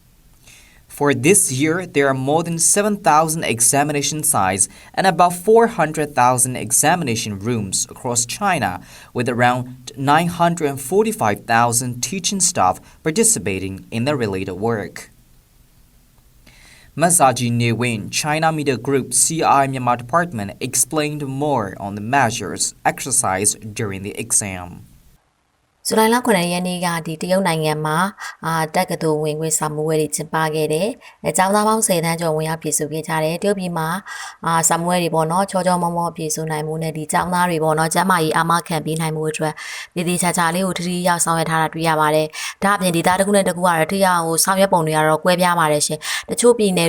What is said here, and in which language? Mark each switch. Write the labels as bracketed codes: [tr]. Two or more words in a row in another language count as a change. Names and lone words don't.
[en] For this year, there are more than 7,000 examination sites and about 400,000 examination rooms across China, with around 945,000 teaching staff participating in the related work. Masaji Newin, China Media Group CI Myanmar Department, explained more on the measures exercised during the exam. [my] ဇူလိုင်လ9ရက်နေ့ကတရုတ်နိုင်ငံမှာတက္ကသိုလ်ဝင်ခွင့်စာမေးပွဲတွေကျင်းပခဲ့တယ်။ကျောင်းသားပေါင်း10တန်းကျော်ဝင်ရောက်ပြည်စုခဲ့ကြတယ်။တရုတ်ပြည်မှာစာမေးပွဲတွေပေါ့နော်ချောချောမောမောပြည်စုနိုင်မှုနဲ့ဒီကျောင်းသားတွေပေါ့နော်ကျန်းမာရေးအာမခံပေးနိုင်မှုအတွက်တည်တည်ချာချာလေးကိုထထရောက်ဆောင်ရွက်ထားတာတွေ့ရပါတယ်။ဒါအပြင်ဒေသတစ်ခုနဲ့တစ်ခုကတော့တရားကိုဆောင်ရွက်ပုံတွေကတော့ကွဲပြားပါတယ်ရှင်တချို့ပြည်နယ်